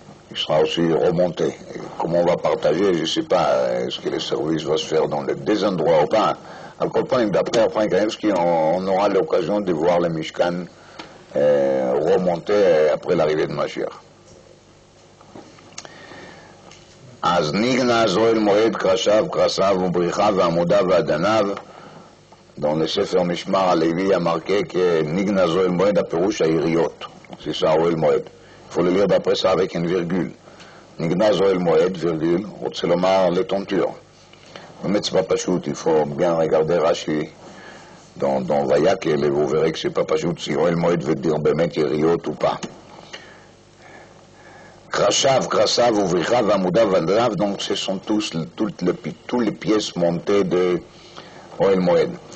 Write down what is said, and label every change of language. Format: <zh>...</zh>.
<fr>Il sera aussi remonté. Et comment on va partager, je ne sais pas, est-ce que le service va se faire dans les deux endroits ou pas. D'après Abraham Kanevski, on aura l'occasion de voir le Mishkan remonter après l'arrivée de Mashiach.</fr> <he>אז נגנז אוהל מועד קרשיו, קרסיו ובריחיו ועמודיו ואדניו.</he> <fr>Dans le Sefer Mishmar הלוי il y a marqué que</fr> <he>נגנז אוהל מועד הפירוש העיריות.</he> <fr>C'est ça אוהל מועד. Il faut le lire d'après ça avec une virgule.</fr> <he>נגנז אוהל מועד,</he> <fr>virgule,</fr> <he>רוצה לומר</he> <fr>les tentures. באמת c'est pas פשוט, il faut bien regarder Rashi dans Vayakel et vous verrez que c'est pas פשוט si אוהל מועד veut dire באמת עיריות ou pas. Krashav, Krasav, Ouvrichav, Amoudav, Valdrav, donc ce sont toutes les pièces montées de Oel Moed.</fr>